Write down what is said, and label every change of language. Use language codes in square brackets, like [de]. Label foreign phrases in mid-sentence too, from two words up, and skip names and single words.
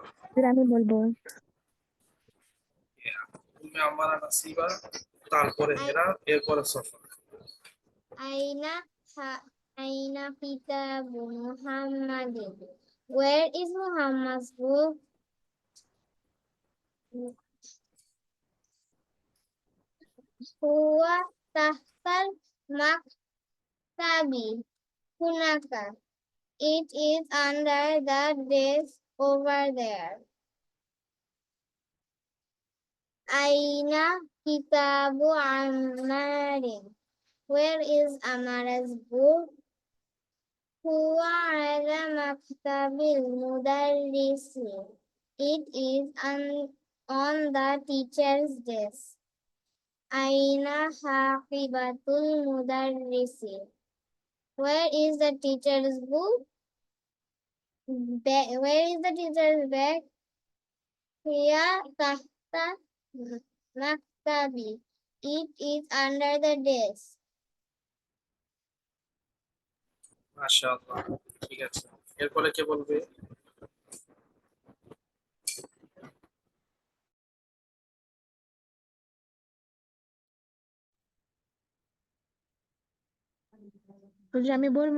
[bn] আমি বলবো। তুমি আমার নাসিবা, তারপরে হেরা, এরপরে সফা। [ar] أين أين كتاب محمدٍ. [en] Where is Muhammad's book? [ar] هو تحت المكتب. Hunaka. [en] It is under the desk over there. [ar] أين كتاب عمارٍ. [en] Where is Amara's book? [ar] هو على مكتب المدرس. [en] It is on the teacher's desk. [ar] أين حقيبة المدرس. [en] Where is the teacher's book? Where is the teacher's bag? [ar] هي تحت المكتب. [en] It is under the desk. [bn] মাশাআল্লাহ, ঠিক আছে। এরপরে কে বলবে? আমি বলবো।